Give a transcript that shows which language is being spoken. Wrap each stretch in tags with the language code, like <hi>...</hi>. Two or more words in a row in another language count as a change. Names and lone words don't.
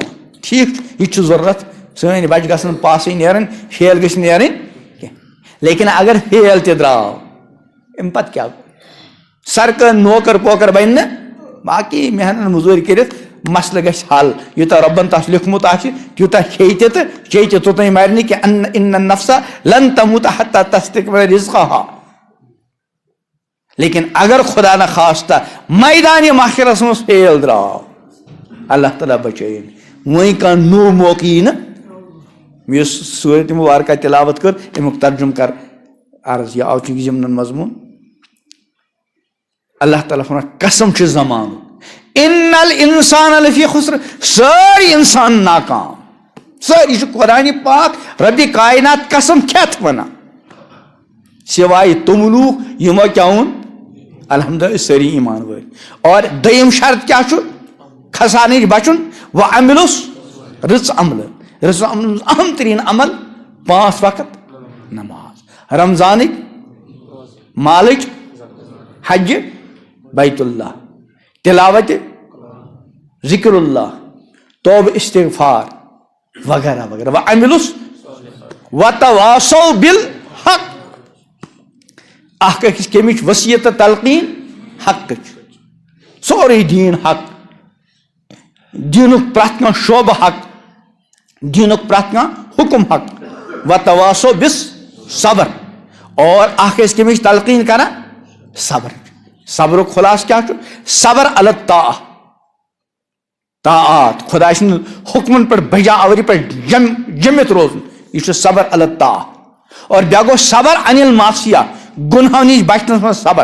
<ks>ٹھیٖک چھُ یہِ چھُ ضروٗرت سٲنۍ بچہِ گژھن پاسٕے نیرٕنۍ فیل گٔژھۍ نیرٕنۍ کینٛہہ. لیکن اگر فیل تہِ درٛاو امہِ پتہٕ کیٛاہ گوٚو سرکٲرۍ نوکر پوکر بنہِ نہٕ باقٕے محنت موٚزوٗرۍ کٔرِتھ مسلہٕ گژھِ حل یوٗتاہ رۄبن تس لیوٗکھمُت آسہِ تیوٗتاہ کھیٚیہِ تہِ تہٕ چیٚیہِ تہِ توٚتانۍ مرِ نہٕ کینٛہہ.</ks> <ar>اِنَّ النَّفْسَ لَن تَمُوتَ حَتَّىٰ تَسْتَكْمِلَ رِزْقَهَا.</ar> <ks>لیکن اگر خدا نخواستہ میدانہِ محشرس منٛز فیل درٛاو اللہ تعالیٰ بچٲیِن وۄنۍ کانٛہہ نوٚو موقعہٕ یی نہٕ. یُس سورۃ مبارکہ تِلاوت کٔر امیُک ترجُمہٕ کر عرض یہِ آو چونکہِ ضمنن مضموٗن. اللہ تعالیٰ فرمان قسم چھُ زمانُک</ks> <ar>اِنَّ الْإِنسَانَ لَفِی خُسْرٍ</ar> <ks>سٲری انسان ناکام سٲری چھُ قرآنِ پاک ربِ کائنات قسم کھٮ۪تھ وَنان سوائے تِم لوٗکھ یِمو کیٛاہ ووٚن الحمدُاللہ سٲری ایمان وٲلۍ. اور دوٚیِم شرط کیٛاہ چھُ کھسان نِش بچُن وَعَمِلُس رٕژ عملہٕ رٕژ عملہٕ منٛز اہم تریٖن عمل 5 وقت نماز رمضانٕکۍ مالٕچ حجہِ بیت اللہ تلاوت ذکر اللہ توبہ استغفار وغیرہ وغیرہ.</ks> <ar>وَعَمِلُس وَتَوَاصَوْا بِالْحَقِّ</ar> <ks>اکھ أکِس کمِچ وصیت تہٕ تلقیٖن حقٕچ. سورُے دیٖن حق دیٖنُک پرٛٮ۪تھ کانٛہہ شعبہٕ حق دیٖنُک پرٛٮ۪تھ کانٛہہ حُکم حق.</ks> <ar>وَتَوَاصَوْا بِالصبر</ar> <ks>اور اکھ أکِس کمِچ تلقیٖن کران صبر. صبرُک خلاصہٕ کیٛاہ چھُ</ks> <ar>صبر علی طاعات</ar> <ks>خۄداے سٕنٛدۍ حُکمن پٮ۪ٹھ بجا آوری پٮ۪ٹھ جٔمِتھ روزُن یہِ چھُ</ks> <ar>صبر علی طاعہ.</ar> <ks>اور بیٛاکھ گوٚو</ks> <ar>صبر عن المعصیہ</ar> <ks>گُناہو نِش بچنس منٛز صبر.</ks>